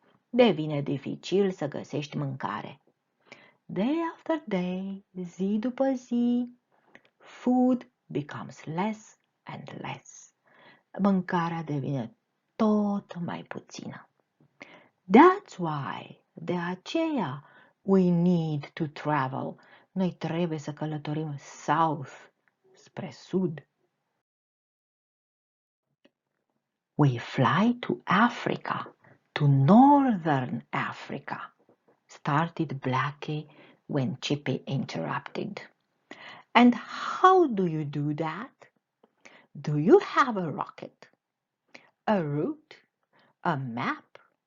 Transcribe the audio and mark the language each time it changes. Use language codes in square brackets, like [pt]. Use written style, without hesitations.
[ro] Devine dificil să găsești mâncare. [en] Day after day, [ro] zi după zi, [en] food becomes less and less. [ro] Mâncarea devine tot mai puțină. [en] That's why, [ro] de aceea, [en] we need to travel. [ro] Noi trebuie să călătorim [en] south, [ro] spre sud. [en] We fly to Africa, to northern Africa, started Blackie when Chippy interrupted. And how do you do that? Do you have a rocket, a route, a map?